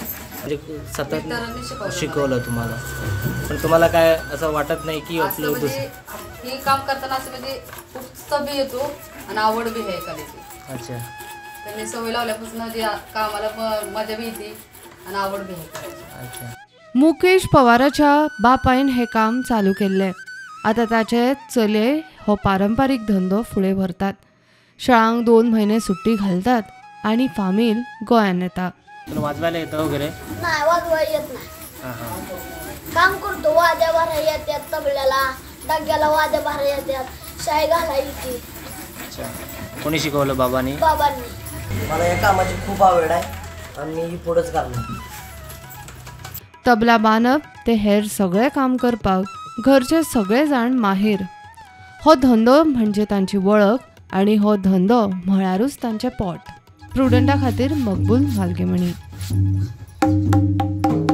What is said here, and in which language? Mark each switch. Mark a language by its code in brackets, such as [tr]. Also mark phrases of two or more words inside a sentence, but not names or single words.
[mr] म्हणजे सतत शिकवलं तुम्हाला, पण तुम्हाला काय असं वाटत नाही की आपलं हे काम करताना असं म्हणजे उत्साह बी येतो आणि आवड बी आहे कलेची। अच्छा, त्यांनी सवय लावल्यापासून जे कामाला मजा बी येते आणि आवड बी आहे। अच्छा, [kok] मुकेश पवाराच्या बापायन हे काम चालू केल्ले। आता ताचे चले हो पारंपारीक धंदो फुडें व्हरतात। शाळांक 2 महिने सुट्टी घालतात आणि फामील गोंयान येता। [mr] तुला वाजवायला येतं वगैरे? नाही, वाजवाय येत नाही। हां हां, काम करतो, वाद्या भराय येतात, तबल्याला डग्याला वाद्या भराय येतात, शाई घालाय येते। अच्छा, कोणी शिकवलं? बाबांनी? बाबांनी। मला या कामाची खूप आवड आहे आणि मी पुढेच करणार। [kok] तबला बांदप ते हेर सगळे काम करपाक घरचे सगळे जाण माहेर। हो धंदो म्हणजे तांची वळख आणि हो धंदो म्हळ्यारूच तांचे पोट। प्रुडंटा खातीर मकबूल म्हालगेमणी।